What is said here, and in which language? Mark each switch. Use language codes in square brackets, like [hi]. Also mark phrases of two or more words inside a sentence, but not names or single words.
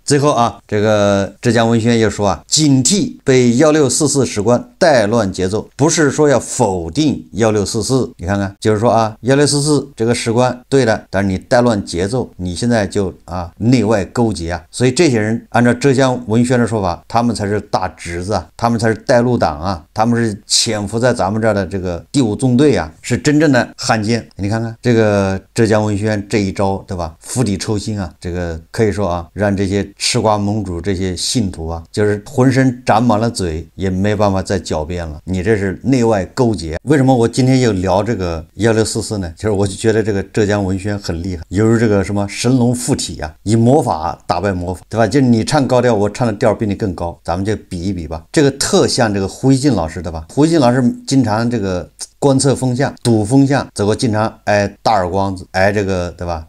[zh] 最後啊，這個浙江文宣又說啊，警惕被1644史觀帶亂節奏，不是說要否定1644，你看看，就是說啊，1644这個史觀對的，但是你帶亂節奏，你現在就內外勾結啊，所以這些人按照浙江文宣的說法，他們才是大侄子啊，他們才是帶路黨啊，他們是潛伏在咱們這兒的這個第五縱隊啊，是真正的汉奸。你看看這個浙江文宣這一招，對吧？釜底抽薪啊，這個可以說啊，讓這些吃瓜盟主这些信徒啊，就是渾身長滿了嘴，也沒辦法再狡辯了。你這是內外勾結。為什麼我今天又聊這個1644呢？就是我就覺得這個浙江文宣很厲害，猶如這個什麼神龍附體啊，以魔法打敗魔法，對吧？就你唱高調，我唱的調比你更高，咱們就比一比吧。这個特像这個胡一進老師，對吧？胡一進老師經常這個觀測風向、賭風向，走過經常挨大耳光子，挨這個對吧？